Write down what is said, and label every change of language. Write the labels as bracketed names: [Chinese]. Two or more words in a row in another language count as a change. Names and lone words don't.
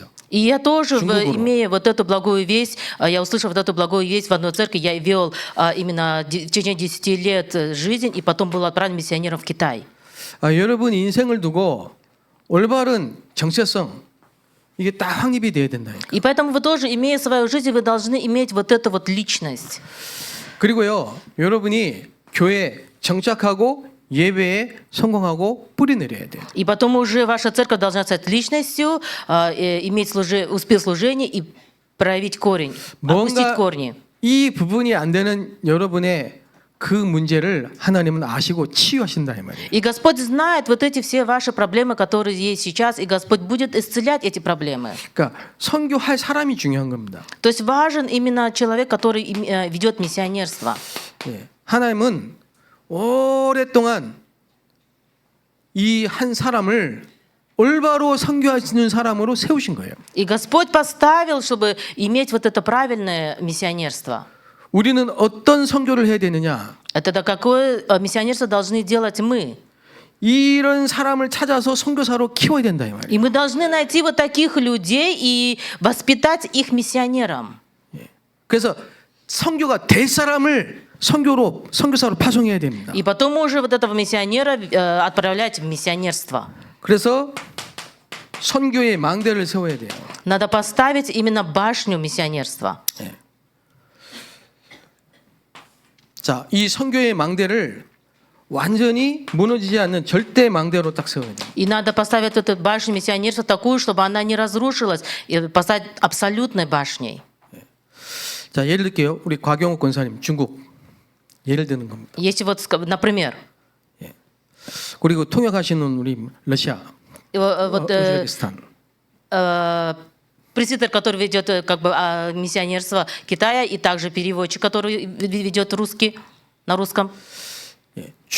[Russian] И я тоже, [Korean] 중국어로. [Russian] имея вот эту благую весть, я услышал вот эту благую весть в одной церкви, я вел именно в течение 10 лет жизнь, и потом был отправлен миссионером в Китай. [Korean] 여러분 인생을 두고 올바른 정체성 이게 딱 확립이 돼야 된다니까. [Russian] И поэтому вы тоже, имея свою жизнь, вы должны иметь вот эту вот личность. [Korean] 그리고요, 여러분이 교회 정착하고 예배에 성공하고 뿌리 내려야 돼요. [Russian] И потом уже ваша церковь должна стать личностью, иметь успех служения и проявить корень, опустить [Korean] 뭔가 [Russian] корни. [Korean] 이 부분이 안 되는 여러분의 그 문제를 하나님은 아시고 치유하신다 이 말이에요. [Russian] И Господь знает вот эти все ваши проблемы, которые есть сейчас, и Господь будет исцелять эти проблемы. [Korean] 그러니까 선교할 사람이 중요한 겁니다. [Russian] То есть важен именно человек, который ведет миссионерство. [Korean] 예. 하나님은 오랫동안 이 한 사람을 올바로 선교하시는 사람으로 세우신 거예요. [Russian] И Господь поставил, чтобы иметь вот это правильное миссионерство. [Korean] 우리는 어떤 선교를 해야 되느냐? [Russian] Это какое миссионерство должны делать мы? [Korean] 이런 사람을 찾아서 선교사로 키워야 된다 이 말이에요. [Russian] И мы должны найти вот таких людей и воспитать их миссионером. [Korean] 그래서 선교가 될 사람을 선교사로 파송해야 됩니다. [Russian] И потом уже вот этого миссионера отправлять в миссионерство. [Korean] 그래서 선교의 망대를 세워야 돼요. [Russian] Надо поставить именно башню миссионерства. [Korean] 예. 자, 이 선교의 망대를 완전히 무너지지 않는 절대 망대로 딱 세워야 돼요. [Russian] И надо поставить эту башню миссионерства такую, чтобы она не разрушилась, и поставить абсолютной башней. [Korean] 자, 예를 들게요. 우리 곽영욱 권사님 중국 예를 드는 겁니다. [Russian] Если вот, например, [Korean] 그리고 통역하시는 우리 러시아, [Russian] вот [Korean] 우즈베키스탄. [Russian] пресвитер, который ведет как бы миссионерство Китая, и также переводчик, который ведет русский на русском. [Korean] 예.